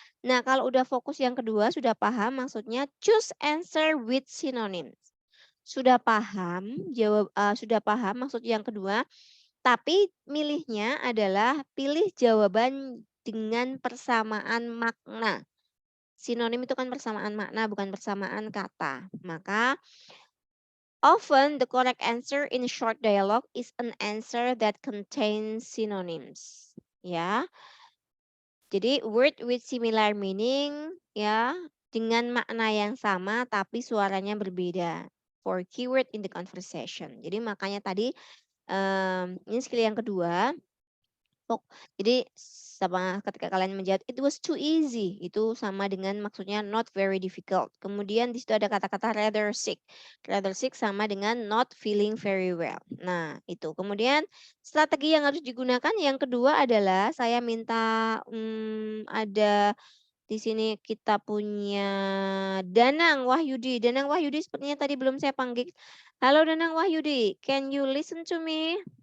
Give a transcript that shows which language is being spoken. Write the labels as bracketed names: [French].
[Indonesian] Nah, kalau udah fokus yang kedua, sudah paham maksudnya [English] choose answer with synonyms. [Indonesian] Sudah paham, sudah paham maksud yang kedua, Tapi milihnya adalah pilih jawaban dengan persamaan makna. Sinonim itu kan persamaan makna, bukan persamaan kata. Maka [English] often the correct answer in short dialogue is an answer that contains synonyms. [Indonesian] Ya. Jadi [English] word with similar meaning [Indonesian] ya dengan makna yang sama tapi suaranya berbeda. [English] For keyword in the conversation. [Indonesian] Jadi makanya tadi ini skill yang kedua. Jadi sama ketika kalian menjawab [English] it was too easy, [Indonesian] itu sama dengan maksudnya [English] not very difficult. [Indonesian] Kemudian di situ ada kata-kata rather sick. Rather sick sama dengan [English] not feeling very well. [Indonesian] Nah, itu. Kemudian strategi yang harus digunakan yang kedua adalah saya minta ada di sini kita punya Danang Wahyudi. Danang Wahyudi sepertinya tadi belum saya panggil. Halo [English] Danang Wahyudi, can you listen to me?